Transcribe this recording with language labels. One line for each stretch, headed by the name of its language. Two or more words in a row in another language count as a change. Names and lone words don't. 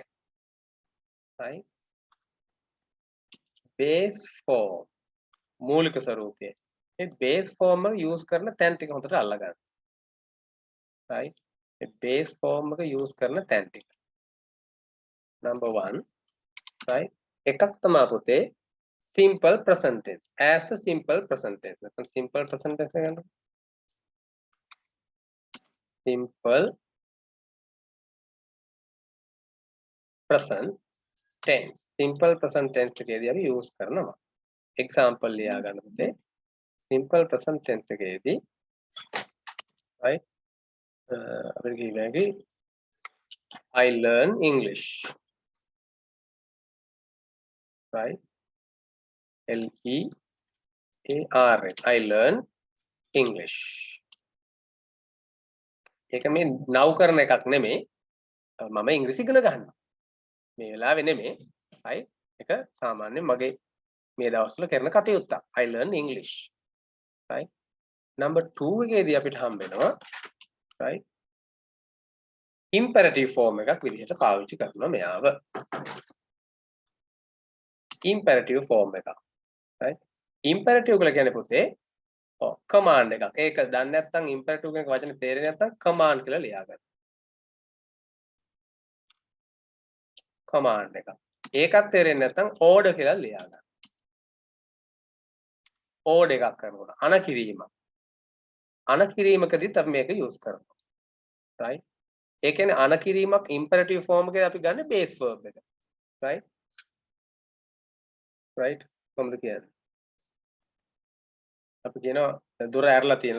Sinhala: right?
English: base form
Sinhala: මූලික ස්වරූපය. මේ
English: base form
Sinhala: එක යූස් කරන තැන් ටික හොඳට අල්ලගන්න. right? මේ
English: base form
Sinhala: එක යූස් කරන තැන් ටික.
English: number 1 right
Sinhala: එකක් තමයි පුතේ
English: simple present tense as a simple present tense නැත්නම් simple present tense
Sinhala: එක ගන්න
English: simple present tense
Sinhala: එකේදී අපි
English: use කරනවා example
Sinhala: ලියා ගන්න පුතේ
English: simple present tense එකේදී right
Sinhala: අපිට කියන්නේ
English: I learn English right L-E-A-R-N I learn English
Sinhala: ඒක මේ now කරන එකක් නෙමෙයි මම ඉංග්‍රීසි ඉගෙන ගන්නවා මේ වෙලාවේ නෙමෙයි right ඒක සාමාන්‍යයෙන් මගේ මේ දවස්වල කරන කටයුත්තක්
English: I learn English right number 2
Sinhala: එකේදී අපිට හම්බ වෙනවා
English: right imperative form
Sinhala: එකක් විදිහට පාවිච්චි කරනවා මෙයාව
English: imperative form
Sinhala: එකක්
English: right imperative
Sinhala: කියලා කියන්නේ පුතේ command එකක් ඒක දන්නේ නැත්නම් imperative කියන වචනේ තේරෙන්නේ නැත්නම් command කියලා ලියා ගන්න command එකක් ඒකත් තේරෙන්නේ නැත්නම් order කියලා ලියා ගන්න order එකක් කරනකොට අනකිරීමකදීත් අපි මේක use කරනවා right ඒ කියන්නේ අනකිරීමක්
English: imperative form
Sinhala: එකේ අපි ගන්න
English: base verb
Sinhala: එක
English: right right
Sinhala: කොහොමද කියන්නේ අපි කියනවා දොර ඇරලා තියෙන.